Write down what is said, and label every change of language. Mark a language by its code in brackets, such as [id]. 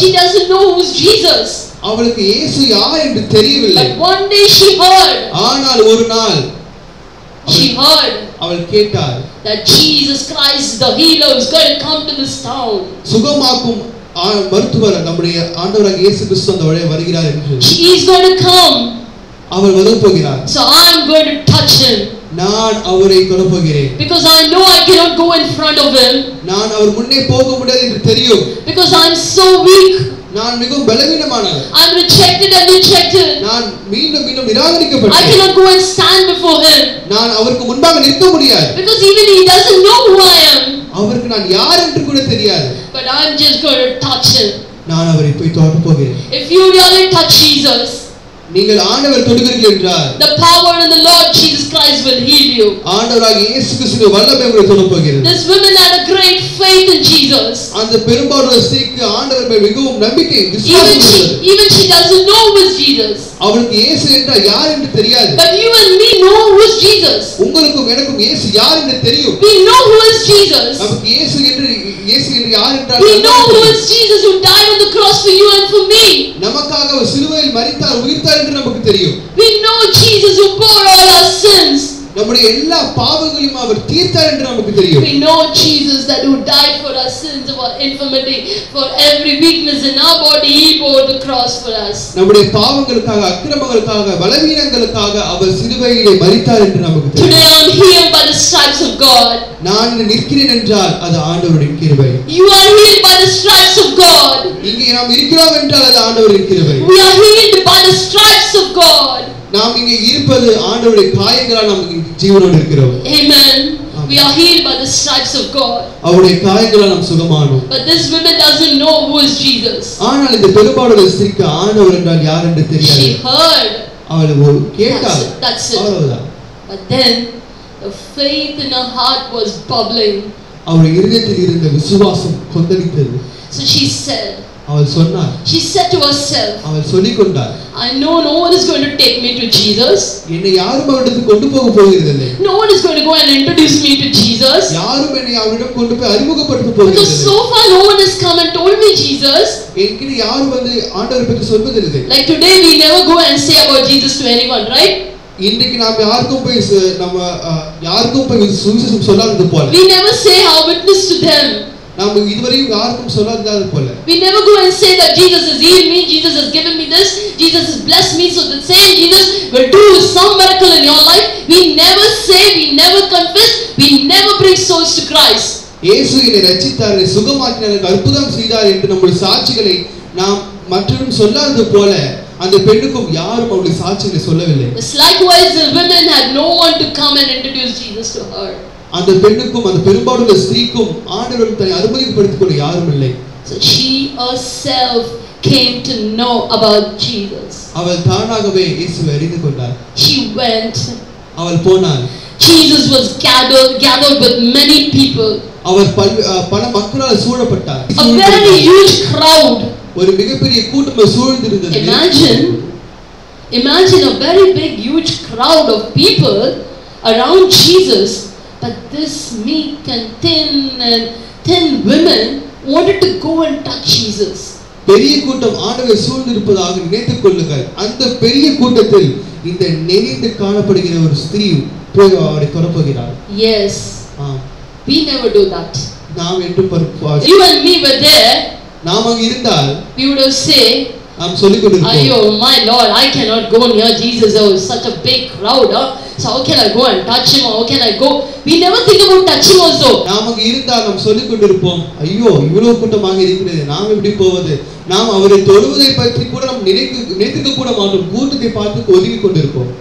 [en] She doesn't know who's Jesus. [ta] அவளுக்கு இயேசு யார் என்று தெரியவில்லை. [en] But one day she heard. [ta] ஆனால் ஒரு நாள் [en] she heard [ta] அவள் கேட்டாள் [en] that Jesus Christ the healer is going to come to this town. [ta] சுகமாக்கும் மருத்துவர் நம்முடைய ஆண்டவராகிய இயேசு கிறிஸ்து அந்த வழியே வருகிறார் என்று. [en] He is going to come. [ta] அவர் வரப் போகிறார். [en] So I am going to touch him. [ta] நான் அவரை தொடப் போகிறேன். [en] Because I know I cannot go in front of him. [ta] நான் அவர் முன்னே போக முடியாது என்று தெரியும். [en] Because I am so weak. [ta] நான் மிகவும் பலவீனமானவன். [en] I am rejected. [ta] நான் மீண்டும் நிராகரிக்கப்பட்டேன். [en] I cannot go and stand before him. [ta] நான் அவருக்கு முன்பாக நிற்க முடியாது. [en] Because even he doesn't know who I am. [ta] அவருக்கு நான் யார் என்று கூட தெரியாது. [en] But I'm just going to touch him. [ta] நான் அவரை போய் தொட போகிறேன். [en] If you really touch Jesus, [ta] நீங்கள் ஆண்டவர் தொடுகிறீர்கள் என்றால் [en] the power in the Lord Jesus Christ will heal you. [ta] ஆண்டவராகிய இயேசு கிறிஸ்துவின் வல்லமை உங்களை தொடப் போகிறது. [en] This woman had a great faith in Jesus. [ta] அந்த பெரும்பாலான ஸ்திரீக்கு ஆண்டவர் மேல் மிகவும் நம்பிக்கை விசுவாசம் இருந்தது. [en] Even she doesn't know who is Jesus. [ta] அவளுக்கு இயேசு என்றால் யார் என்று தெரியாது. [en] But you and me know who is Jesus. [ta] உங்களுக்கும் எனக்கும் இயேசு யார் என்று தெரியும். [en] We know who is Jesus. [ta] நமக்கு இயேசு என்று யார் என்றால் [en] we know who is Jesus who died on the cross for you and for me. [ta] நமக்காக அவர் சிலுவையில் மரித்தார் உயிர்த்தார் என்று நமக்கு தெரியும். [en] We know Jesus who bore all our sins. [ta] நம்முடைய எல்லா பாவங்களையும் அவர் தீர்த்தார் என்று நமக்கு தெரியும். [en] We know Jesus that who died for our sins, of our infirmity, for every weakness in our body, he bore the cross for us. [ta] நம்முடைய பாவங்களுக்காக அக்கிரமங்களுக்காக பலவீனங்களுக்காக அவர் சிலுவையிலே மரித்தார் என்று நமக்கு தெரியும். [en] Today I am healed by the stripes of God. [ta] நான் நிற்கிறேன் என்றால் அது ஆண்டவருடைய கிருபை. [en] You are healed by the stripes of God. [ta] இங்கே நாம் இருக்கிறோம் என்றால் அது ஆண்டவருடைய கிருபை. [en] We are healed by the stripes of God. [ta] நாம் இங்கே இருப்பது ஆண்டவருடைய காயங்களால் நாம் ஜீவனோடு இருக்கிறோம். [en] Amen. We are healed by the stripes of God. [ta] அவருடைய காயங்களால் நாம் சுகமானோம். [en] But this woman doesn't know who is Jesus. [ta] ஆனால் இந்த பெரும்பாலான ஸ்திரீக்கு ஆண்டவர் என்றால் யார் என்று தெரியாது. [en] She heard. [ta] அவள் கேட்டாள். [en] That's it. [ta] அவ்வளவுதான். [en] But then the faith in her heart was bubbling. [ta] அவள் இதயத்தில் இருந்த விசுவாசம் கொந்தளித்தது. [en] So she said. [ta] அவள் சொன்னாள். [en] She said to herself. [ta] அவள் சொல்லிக் கொண்டாள். [en] I know no one is going to take me to Jesus. [ta] என்னை யாரும் அவரிடத்துக்கு கொண்டு போக போகிறதில்லை. [en] No one is going to go and introduce me to Jesus. [ta] யாரும் என்னை அவரிடம் கொண்டு போய் அறிமுகப்படுத்த போகிறதில்லை. [en] Because so far no one has come and told me Jesus. [ta] என்கிட்ட யாரும் வந்து ஆண்டவரை பற்றி சொல்வதில்லை. [en] Like today we never go and say about Jesus to anyone, right? [ta] இன்றைக்கு நாம் யாருக்கும் போய் சுவிசேஷம் சொல்லாதது போல. [en] We never say our witness to them. [ta] நாம் இதுவரையும் யாருக்கும் சொல்லாதது போல. [en] We never go and say that Jesus has healed me, Jesus has given me this, Jesus has blessed me, so the same Jesus will do some miracle in your life. We never say, we never confess, we never bring souls to Christ. [ta] இயேசு என்னை ரட்சித்தார், என்னை சுகமாக்கினார், எனக்கு அற்புதம் செய்தார் என்று நம்முடைய சாட்சிகளை நாம் மற்றவரும் சொல்லாதது போல அந்த பெண்ணுக்கும் யாரும் அவளுடைய சாட்சிகளை சொல்லவில்லை. [en] Likewise the women had no one to come and introduce Jesus to her. [ta] அந்த பெண்ணுக்கும் அந்த பெரும்பாலான ஸ்திரீக்கும் ஆண்டவரை தன்னை அறிமுகப்படுத்திக் கொள்ள யாரும் இல்லை. [en] So she herself came to know about Jesus. [ta] அவள் தானாகவே இயேசுவை அறிந்து கொண்டாள். [en] She went. [ta] அவள் போனாள். [en] Jesus was gathered with many people. [ta] அவர் பல மக்களால் சூழப்பட்டார். [en] A very huge crowd. [ta] ஒரு மிகப்பெரிய கூட்டம் சூழ்ந்திருந்தது. [en] Imagine a very big huge crowd of people around Jesus. But this meek and thin women wanted to go and touch Jesus. [ta] பெரிய கூட்டம் ஆண்டவரை சூழ்ந்திருப்பதாக நினைத்துக் கொள்ளுங்கள். அந்த பெரிய கூட்டத்தில் இந்த நெறிந்து காணப்படுகிற ஒரு ஸ்திரீ போய் அவரை தொடப்போகிறார். [en] Yes. We never do that. [ta] நாம் என்று [en] You and me were there. [ta] நாம் அங்க இருந்தால் [en] we would have say [ta] நாம் சொல்லிக் கொண்டிருப்போம். [en] Ayyo my Lord, I cannot go near Jesus. There was such a big crowd. So how can I go and touch him? How can I go? We never think about touching also. [ta] நாம் அங்க இருந்தால் நாம் சொல்லிக் கொண்டிருப்போம். ஐயோ இவ்வளவு கூட்டமாக இருக்கிறது, நாம் எப்படி போவது? நாம் அவரை தொடுவதை பற்றி கூட நாம் நினைக்க கூட மாட்டோம். கூட்டத்தை பார்த்து ஒதுங்கி கொண்டிருப்போம்.